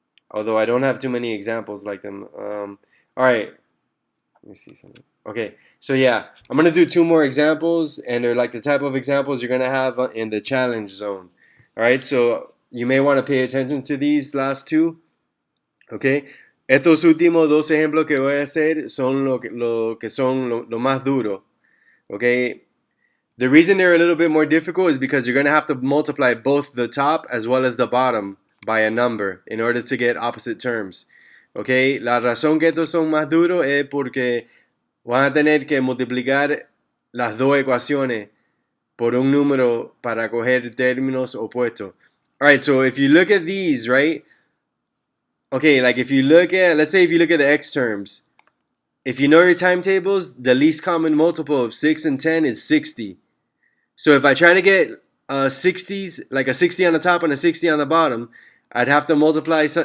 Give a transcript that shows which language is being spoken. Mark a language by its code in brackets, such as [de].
[en] Although I don't have too many examples like them. Alright, let me see something. Okay, so yeah, I'm going to do 2 more examples, and they're like the type of examples you're going to have in the challenge zone. Alright, so you may want to pay attention to these last 2. [es] Okay, estos últimos 2 ejemplos que voy a hacer son lo que son lo más duro. [en] Okay, the reason they're a little bit more difficult is because you're going to have to multiply both the top as well as the bottom by a number in order to get opposite terms. [es] Okay, la razón que estos son más duros es porque van a tener que multiplicar las dos ecuaciones por un número para coger términos opuestos. [en] Alright, so if you look at these, right? Okay, like if you look at, let's say if you look at the x terms, if you know your timetables, the least common multiple of 6 and 10 is 60. So if I try to get 60s, like a 60 on the top and a 60 on the bottom, I'd have to multiply.